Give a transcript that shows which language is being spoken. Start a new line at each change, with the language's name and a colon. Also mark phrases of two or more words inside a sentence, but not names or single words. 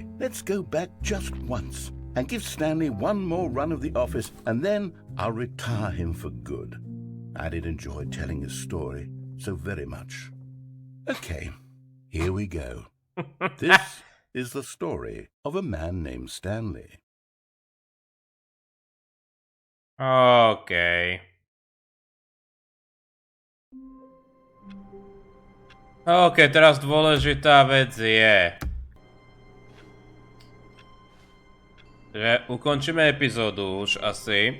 English: Let's go back just once and give Stanley one more run of the office, and then I'll retire him for good. I did enjoy telling his story so very much. Okay, here we go. This is the story of a man named Stanley. OK.
Slovak: OK, teraz dôležitá vec je, že ukončíme epizódu už asi.